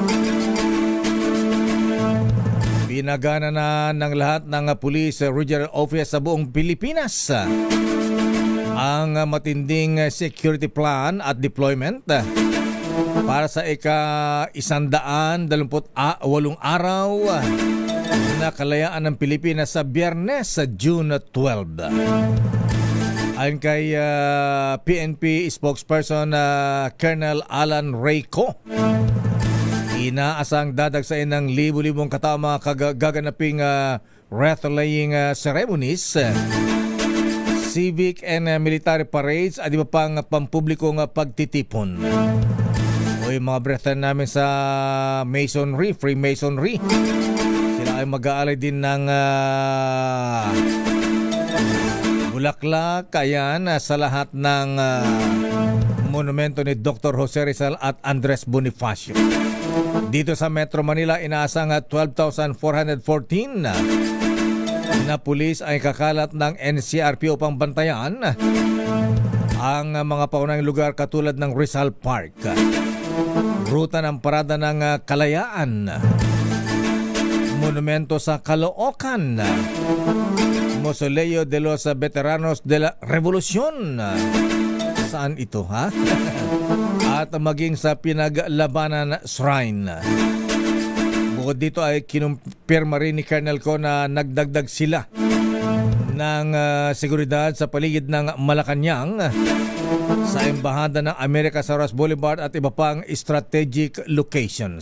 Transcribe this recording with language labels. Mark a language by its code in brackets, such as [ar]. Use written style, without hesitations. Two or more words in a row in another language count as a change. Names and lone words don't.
[tl] Pinagana na ng lahat ng Police Regional Office sa buong Pilipinas ang matinding security plan at deployment para sa ika-128 araw na kalayaan ng Pilipinas sa Biyernes sa June 12. Ayon kay PNP spokesperson Colonel Alan Rayco, inaasang dadagsain ng libu-libong katao mga gaganaping [en] wreath-laying ceremonies, civic and military parades [tl] at iba pang pampublikong pagtitipon. O yung mga brethren namin sa Masonry, Freemasonry, sila ay mag-aalay din ng bulaklak ayan sa lahat ng monumento ni Dr. Jose Rizal at Andres Bonifacio. Dito sa Metro Manila, inaasang 12,414 na pulis ay kakalat ng NCRP upang bantayan ang mga paunahing lugar katulad ng Rizal Park, ruta ng Parada ng Kalayaan, monumento sa Caloocan, Mausoleo de los Veteranos de la Revolución. Saan ito, ha? At maging sa Pinaglabanan Shrine. Bukod dito ay kinumpirma rin ni Colonel Ko na nagdagdag sila ng seguridad sa paligid ng Malacanang, sa Embahada ng Amerika sa Ross Boulevard at iba pang [en] strategic locations.